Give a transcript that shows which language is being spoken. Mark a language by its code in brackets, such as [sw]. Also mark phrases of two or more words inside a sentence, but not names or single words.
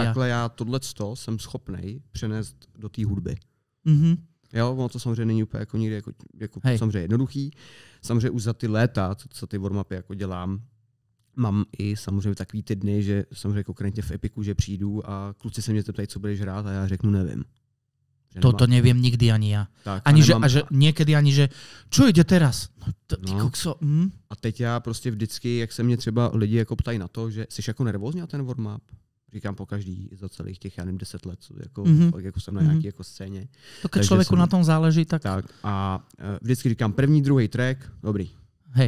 [cs] Takhle já tohleto jsem schopnej přenést do té hudby. Jo, ono to samozřejmě není úplně jako nikdy jako samozřejmě jednoduchý. Samozřejmě už za ty léta, co ty warm-upy jako dělám, mám i samozřejmě takový ty dny, že samozřejmě konkrétně v Epiku, že přijdu a kluci se mě ptají, co budeš hrát a já řeknu nevím. [sk] Toto neviem nikdy ani ja. Tak, ani že, a že niekedy ani, že čo ide teraz? [cs] A teď já prostě vždycky, jak se mě třeba lidi jako ptají na to, že jsi jako nervózní na ten warm-up? Říkám po každý za celých těch, já nevím, 10 let, jako jsem na nějaký jako scéně. [sk] To keď člověku na tom záleží, tak... [cs] A vždycky říkám první, druhý track, dobrý. [sk] Hej.